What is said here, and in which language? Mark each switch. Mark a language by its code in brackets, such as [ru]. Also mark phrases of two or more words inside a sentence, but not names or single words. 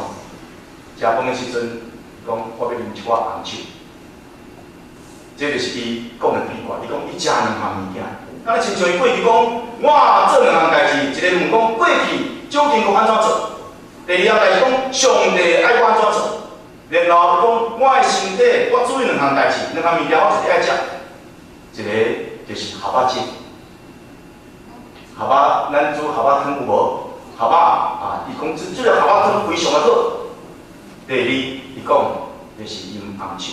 [nan] 食饭的时阵，讲我要啉一寡红酒。这就是伊讲的秘诀。伊讲伊食2项物件。咱亲像伊过去讲，我做2项代志，一个问讲过去蒋经国安怎做，第二项代志讲上帝爱我安怎做，然后讲我的身体我注意2项代志，2项物件我一直爱食，一个。就是蛤蟆精，咱煮蛤蟆汤有无？蛤蟆伊讲即个蛤蟆汤非常的好。第二，伊讲就是啉红酒。